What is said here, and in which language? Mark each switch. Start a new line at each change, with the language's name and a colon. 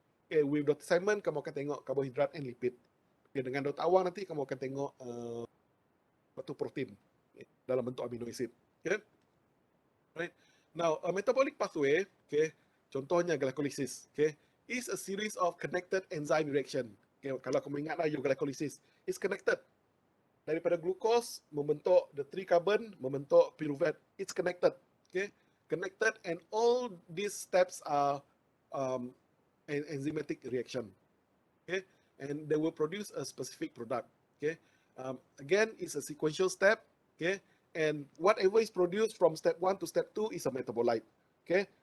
Malay: Okay, with Dr. Simon, kamu akan tengok karbohidrat and lipid. Okay, dengan Dr. Awang nanti, kamu akan tengok protein, okay, dalam bentuk amino acid. Okay? Right?
English: Now, a metabolic pathway, okay, contohnya glycolysis, okay, is a series of connected enzyme reaction. Okay,
Malay: kalau kamu ingatlah,
English: your glycolysis is connected.
Malay: Daripada glukos membentuk
English: the 3 carbon,
Malay: membentuk pyruvate.
English: It's connected. Okay? Connected, and all these steps are an enzymatic reaction, okay, and they will produce a specific product, okay. Again, it's a sequential step, okay, and whatever is produced from step 1 to step 2 is a metabolite, okay.